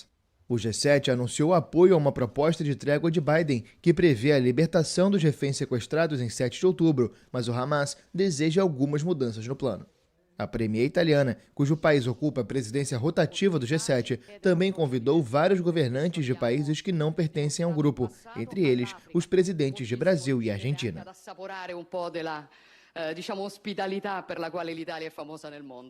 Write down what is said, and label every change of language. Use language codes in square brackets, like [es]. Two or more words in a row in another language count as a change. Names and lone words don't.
[pt] O G7 anunciou apoio a uma proposta de trégua de Biden, que prevê a libertação dos reféns sequestrados em 7 de outubro, mas o Hamas deseja algumas mudanças no plano. A premier italiana, cujo país ocupa a presidência rotativa do G7, também convidou vários governantes de países que não pertencem ao grupo, entre eles os presidentes de Brasil e Argentina. [it] diciamo, ospitalità per la quale l'Italia è famosa nel mondo.